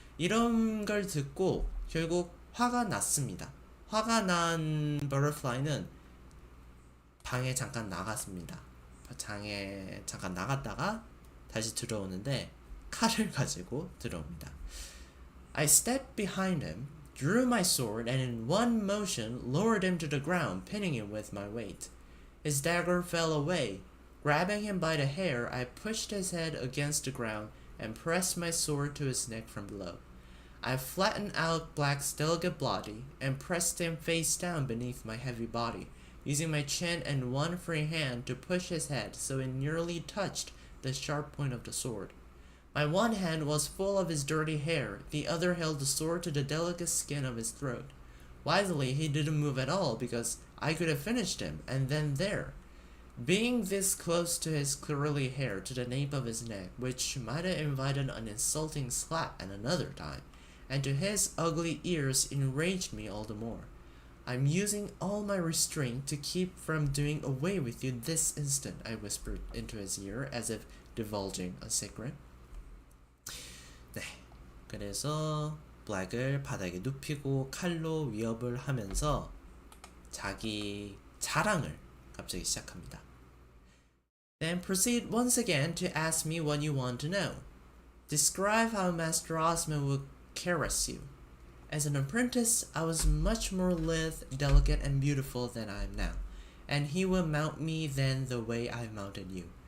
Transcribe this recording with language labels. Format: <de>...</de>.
<ko>이런 걸 듣고 결국 화가 났습니다. 화가 난 버터플라이는 방에 잠깐 나갔습니다. 방에 잠깐 나갔다가 다시 들어오는데 칼을 가지고 들어옵니다.</ko> <en>I stepped behind him, drew my sword, and in one motion lowered him to the ground, pinning him with my weight. His dagger fell away. Grabbing him by the hair, I pushed his head against the ground and pressed my sword to his neck from below. I flattened out Black's delicate body and pressed him face down beneath my heavy body, using my chin and one free hand to push his head so it nearly touched the sharp point of the sword. My one hand was full of his dirty hair, the other held the sword to the delicate skin of his throat. Wisely, he didn't move at all because I could have finished him, and then there. Being this close to his curly hair to the nape of his neck, which might have invited an insulting slap at another time, and to his ugly ears enraged me all the more. I'm using all my restraint to keep from doing away with you this instant, I whispered into his ear as if divulging a secret.</en> <ko>네, 그래서 블랙을 바닥에 눕히고 칼로 위협을 하면서 자기 자랑을 갑자기 시작합니다.</ko> <en>Then proceed once again to ask me what you want to know. Describe how Master Osmond would caress you. As an apprentice, I was much more lithe, delicate, and beautiful than I am now, and he would mount me then the way I mounted you.</en>